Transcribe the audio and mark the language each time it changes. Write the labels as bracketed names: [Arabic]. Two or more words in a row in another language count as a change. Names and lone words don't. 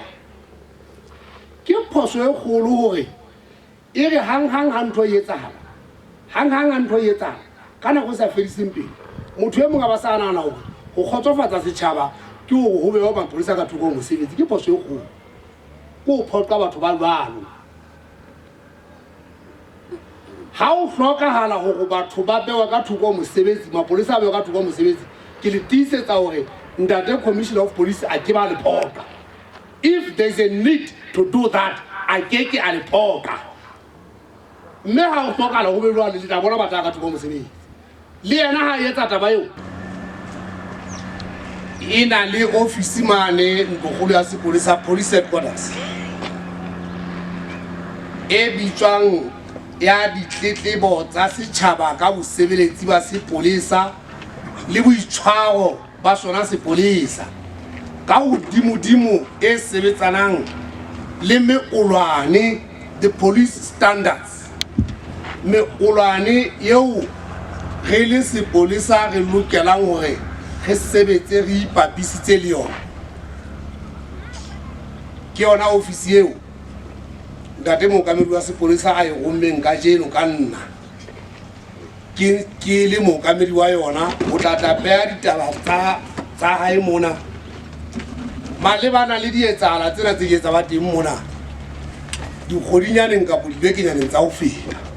[Southern Sotho] Ke phoso e kgolo hore e re hang ntho e etsahala, hang ntho e etsahala ka nako e sa fediseng pele motho e mong a ba sa nahana hore go kgotsofatsa setjhaba ke hore ho bewa mapolesa ka thoko mosebetsi. Ke phoso e kgolo ko o phoqa batho ba jwalo. Ha o hlokahala hore batho ba bewa ka thoko mosebetsi, mapolesa a bewa ka thoko mosebetsi, ke le tiisetsa hore ntate [English] Commissioner of Police [Southern Sotho] a ke ba le phoqa. [English] If there is a need to do that, [Southern Sotho] a ke a le phoqa. Mme ha o hlokahala ho be jwalo le tla bona ba tla ka thoko mosebetsi. Le yena ha etsa taba eo e na le ofisi mane ntlokgolo ya sepolesa, [English] police headquarters, [Southern Sotho] e bitswang ya ditletlebo tsa setjhaba ka bosebeletsi ba sepolesa le boitshwaro ba sona sepolesa ka hodimodimo e sebetsanang le meolwane, [English] the police standards. [Southern Sotho] Meolwane eo re le sepolesa re lokelang hore re sebetse re ipapisitse le yona. Ke yona ofisi eo ntate mookamedi wa sepolesa a e rommeng ka jeno ka nna ke le mookamedi wa yona o tla tapeya ditaba tsa hae mona malebana le dietsahala tsena tse etsa ba teng mona dikgodinyaneng kapo dibekenyaneng tsa ho feta.